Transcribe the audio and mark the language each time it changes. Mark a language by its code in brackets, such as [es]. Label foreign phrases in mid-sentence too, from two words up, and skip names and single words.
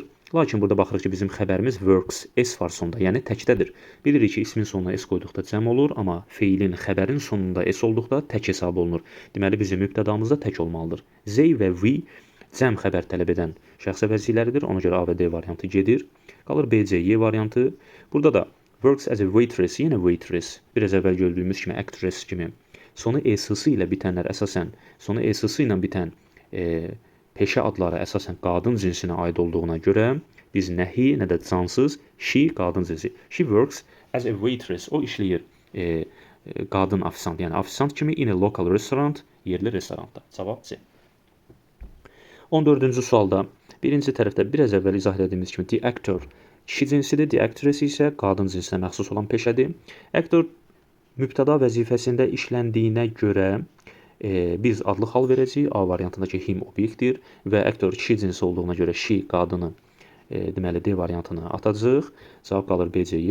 [az] Lakin burada baxırıq ki, bizim xəbərimiz works, S var sonunda, yəni təkdədir. Bilirik ki, ismin sonuna S qoyduqda cəm olur, amma feilin, xəbərin sonunda S olduqda tək hesab olunur. Deməli, bizim mübtədamız da tək olmalıdır. They və we cəm xəbər tələb edən şəxs əvəzlikləridir. Ona görə A və D variantı gedir. Qalır B, C, Y variantı. Burada da [en] works as a waitress, [az] yenə waitress. Biraz əvvəl gördüyümüz kimi actress kimi. Sonu ES-sı ilə bitənlər əsasən, sonu ES-sı ilə bitən peşə adları əsasən qadın cinsinə aid olduğuna görə biz nə he, nə də cansız she qadın cinsi. [en] She works as a waitress. [az] O işləyir qadın ofisant, yəni ofisant kimi [en] in a local restaurant, [az] yerli restoranda. Cavab C. 14-cü sualda birinci tərəfdə biraz əvvəl izah etdiyimiz kimi [en] the actor [az] kişi cinsidir, [en] the actress [az] isə qadın cinsinə məxsus olan peşədir. Actor mübtəda vəzifəsində işləndiyinə görə biz adlıq hal verəcəyik. A variantındakı him obyektdir və actor kişi cinsi olduğuna görə she qadını deməli D variantını atacağıq. Cavab qalır B, C, Y.